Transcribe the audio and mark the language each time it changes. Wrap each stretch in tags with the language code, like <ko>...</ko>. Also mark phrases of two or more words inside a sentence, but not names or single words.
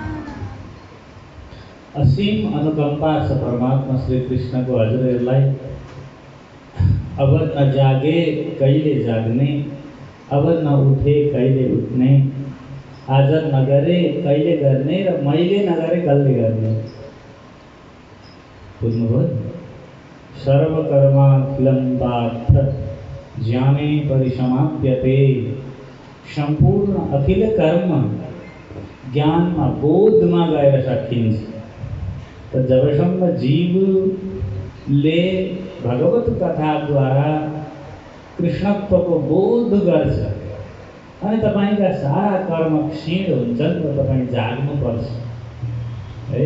<ne>असीम अनुकंपा छ परमात्मा श्री कृष्णको हजुरहरूलाई। अब न जागे कहिले जाग्ने, अब न उठे कहिले उठ्ने, आज नगरे कहिले गर्ने र मैले नगरे कहिले गर्ने। बुझ्नुभयो?</ne> <sa>सर्वकर्माखिलं पार्थ ज्ञाने परिसमाप्यते।</sa> <ne>सम्पूर्ण अखिल कर्म ज्ञानमा बोधमा गएर सकिन्छ। त जबसम्म जीवले भगवत कथाद्वारा कृष्णत्वको बोध गर्छ अनि तपाईका सारा कर्म क्षीण हुन्छन् र तपाईँ जाग्नुपर्छ है।</ne>